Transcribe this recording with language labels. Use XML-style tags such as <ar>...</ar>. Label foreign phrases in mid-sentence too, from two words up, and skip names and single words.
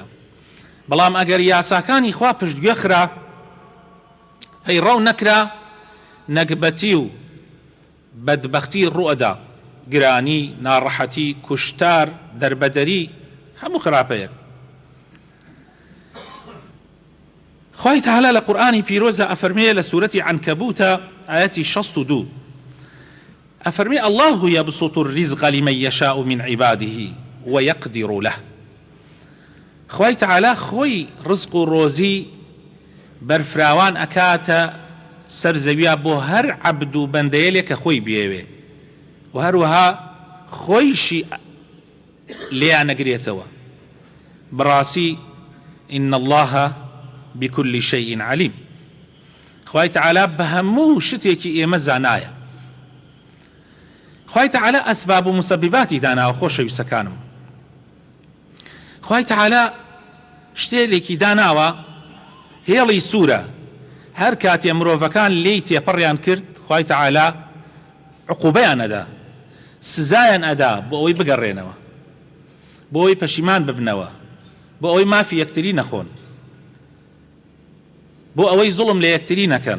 <ckb>بەڵام ئەگەر یاساکانی خوا پشتگوێ خرا، پەیڕەو نەکرا، نەکبەتی و بەدبەختی ڕوئەدا، گرانی، ناڕەحەتی، کوشتار، دەربەدەری، هەموو خراپەیەک. خوای تەعالا لە قورئانی پیرۆزە ئەفەرمێ لە سوورەتی عنکەبوتە ئایەتی 62 ئەفەرمێ</ckb> <ar>الله يبسط الرزق لمن يشاء من عباده ويقدر له.</ar> <ckb>خوای تەعالا خۆی ڕزق و ڕۆزی بەرفراوان ئەکاتە سەر زەویە بۆ هەر عەبد و بەندەیەلێک کە خۆی بێوێ، و هەروەها خۆیشی لێیان نەگرێتەوە.</ckb> <ar>بەڕاستی إن الله بكل شيء عليم.</ar> <ckb>خوای تەعالا بە هەموو شتێکی ئێمە زانایە. خوای تەعالا ئەسباب و مسبباتی داناوە. خۆشەویستەکانم، خوای تەعالا شتێکی داناوە هێڵی سوورە، هەر کاتێ مرۆڤەکان لێی تێپەڕیان کرد خوای تەعالا عقوبەیان ئەدا، سزایان ئەدا بۆ ئەوەی بگەڕێنەوە، بۆ ئەوەی پەشیمان ببنەوە، بۆ ئەوەی مافی یەکتری نەخۆن، بۆ ئەوەی زوڵم لە یەکتری نەکەن.</ckb>